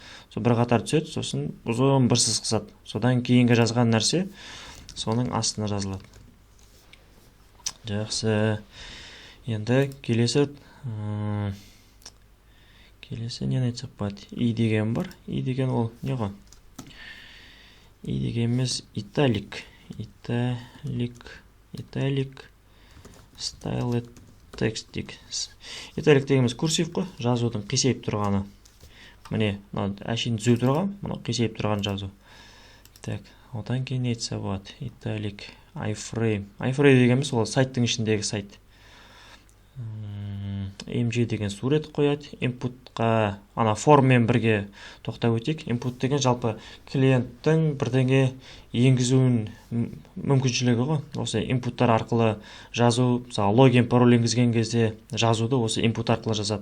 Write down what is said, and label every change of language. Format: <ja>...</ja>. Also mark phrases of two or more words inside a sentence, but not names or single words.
<kk>Сол бір қатар түседі, сосын ұзын бір сызық сызады. Содан кейінгі жазған нәрсе соның астына жазылады. Жақсы. Енді келесі нені айтсақ болады? I деген бар. I деген ол не ғой? I дегеніміз</kk> <en>italic, style text</en> <kk>дейік. Italic дегеніміз курсив қой, жазудың қисайып тұрғаны. Міне, әшейін түзу тұрған, мұны қисайып тұрған жазу. Так, одан кейін не айтса болады?</kk> <en>Italic, iframe.</en> <kk>Iframe дегеніміз ол сайттың ішіндегі сайт. MG деген сурет қояды. Inputқа, форммен бірге тоқтап өтейік. Input деген жалпы клиенттің бірдеңе енгізуін мүмкіншілігі ғой. Осы inpuттар арқылы жазу, мысалы логин, пароль енгізген кезде жазуды осы input арқылы жазады.</kk>